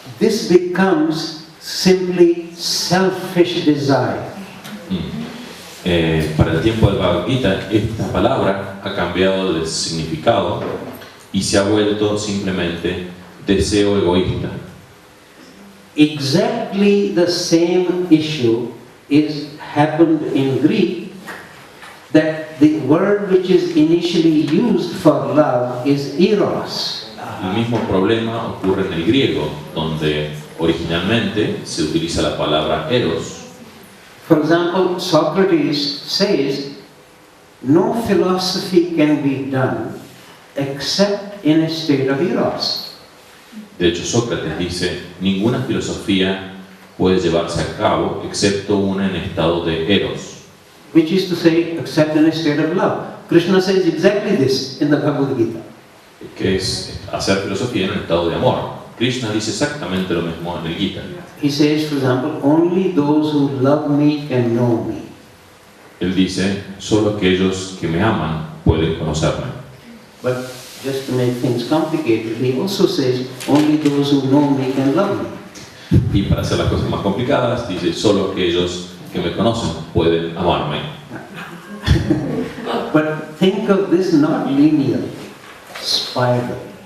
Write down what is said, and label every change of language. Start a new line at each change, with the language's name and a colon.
English: This becomes simply selfish desire.
Spanish: Para el tiempo del Bhagavad Gita, esta palabra ha cambiado de significado y se ha vuelto simplemente deseo egoísta.
English: Exactly the same issue happened in Greek, that the word which is initially used for love is eros.
Spanish: El mismo problema ocurre en el griego, donde originalmente se utiliza la palabra eros.
English: For example, Socrates says, no philosophy can be done except in a state of eros.
Spanish: De hecho, Sócrates dice, ninguna filosofía puede llevarse a cabo excepto una en estado de eros.
English: Which is to say, except in a state of love. Krishna says exactly this in the Bhagavad Gita.
Spanish: Que es hacer filosofía en un estado de amor. Krishna dice exactamente lo mismo en el Gita.
English: He says, for example, only those who love me can know me.
Spanish: Él dice, solo aquellos que me aman pueden conocerme.
English: But just to make things complicated, he also says, only those who know me can love me.
Spanish: Y para hacer las cosas más complicadas, dice, solo aquellos que me conocen pueden amarme.
English: But think of this not linear, spiral.